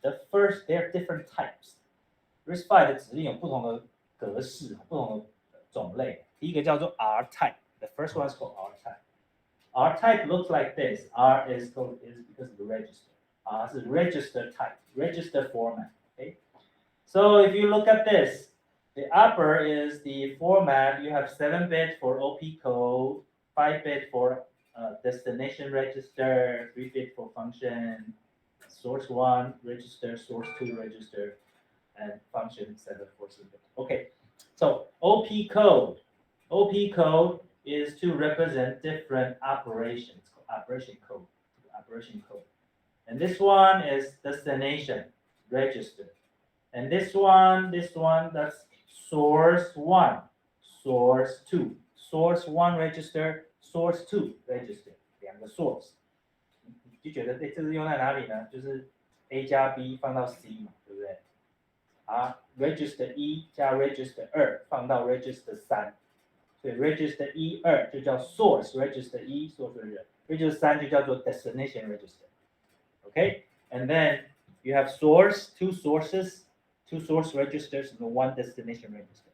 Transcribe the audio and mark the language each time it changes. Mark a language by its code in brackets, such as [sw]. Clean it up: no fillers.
[en] There are different types. [zh] RISC-V 的指令有不同的格式，不同的种类。第一个叫做 R type. [en] The first one is called R type. R type looks like this. R is because of the register. R is register type, register format. Okay. So if you look at this, the upper is the format. You have 7-bit for OP code, 5-bit for destination register, 3-bit for function, source 1 register, source 2 register, and function 7 for 7-bit. Okay, so OP code is to represent different operations, operation code. And this one is destination register. And this one, that's source 1, source 2, source 1 register, source 2 register, [zh] 两个 source， 你就觉得这是用在哪里呢？就是 A 加 B 放到 C 嘛，对不对？啊 ，register 1加 register 2放到 register 3，所以 register 1、2就叫 source register 1 source register 3就叫做 destination register。 [en] Okay, and then you have two source registers and 1 destination register.